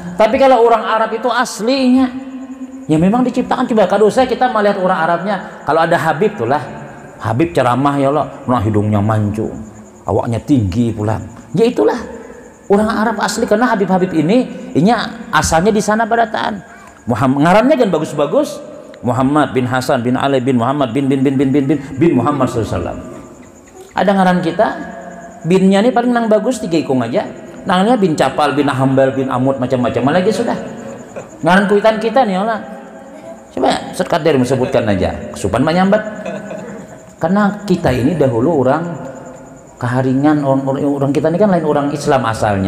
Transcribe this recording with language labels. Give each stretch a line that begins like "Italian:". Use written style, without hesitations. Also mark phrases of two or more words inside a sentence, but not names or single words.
Banjar: Tapi kalau orang Arab itu aslinya ya memang diciptakan. Coba kalau saya kita melihat orang Arabnya, kalau ada Habib tuh lah, Habib ceramah ya Allah, nah hidungnya mancung, awaknya tinggi pulang, ya itulah orang Arab asli. Karena Habib-Habib ini asalnya di sana barataan. Muhammad ngarannya kan bagus-bagus, Muhammad bin Hasan bin Ali bin Muhammad bin Muhammad SAW. Ada ngaran kita binnya nih paling nang bagus 3 ikung aja, nangnya bin Capal bin Hambal bin Amud macam-macam lagi sudah. Ngaran kuitan kita nih Allah, coba sekadar disebutkan aja kesupan menyambat. Karena kita ini dahulu orang keharingan, orang kita ini kan lain orang Islam asalnya.